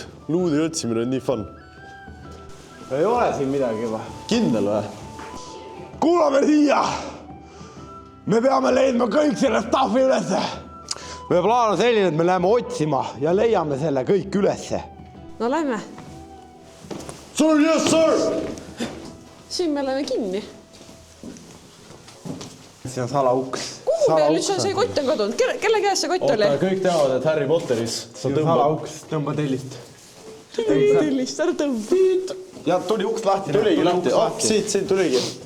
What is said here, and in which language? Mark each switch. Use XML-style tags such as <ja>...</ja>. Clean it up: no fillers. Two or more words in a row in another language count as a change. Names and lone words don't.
<et>Luudi otsimine on nii fun. Ei ole siin midagi või? Kindel või? Kuulame siia! Me peame leidma kõik selle staffi ülesse. Me plaan on selline, et me läheme otsima ja leiame selle kõik ülesse. No lähme.</et> <en>Sir, yes, sir!</en> <et>Siin me oleme kinni. See on salauks. Kuhu meil nüüd see kott on kadunud? Kelle käes see kott oli? Kõik teavad, et Harry Potteris sa salauks, tõmba tellist. Tellist, ära tõmba. Ja tuli uks lahti. Tuligi lahti. Siit tuligi.</et>